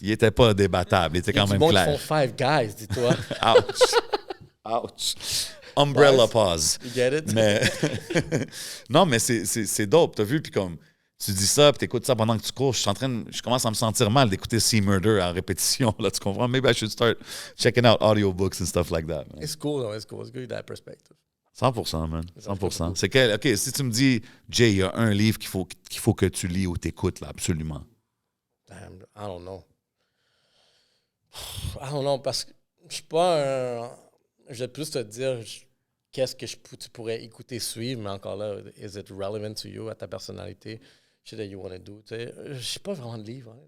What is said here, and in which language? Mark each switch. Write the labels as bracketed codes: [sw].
[fr] Il était pas débattable, il était quand même clair. Ils font Five Guys, dis-toi. [en] Ouch. Umbrella pause. You get it? [fr] Mais non, mais c'est dope, t'as vu, puis comme tu dis ça, puis t'écoutes ça pendant que tu cours, je commence à me sentir mal d'écouter Sea Murder en répétition, là, tu comprends? [en] Maybe I should start checking out audiobooks and stuff like that. Man. It's cool, though. It's good that perspective. 100%, man. 100%. [fr] C'est quel? OK, si tu me dis, Jay, il y a un livre qu'il faut que tu lis ou t'écoutes, là, absolument. [en] Damn, I don't know, [fr] parce que je suis pas un... Je vais plus te dire qu'est-ce que tu pourrais écouter, suivre, mais encore là, [en] is it relevant to you, [fr] à ta personnalité, [en] shit that you want to do, [fr] tu sais. Je sais pas vraiment de livre. Hein.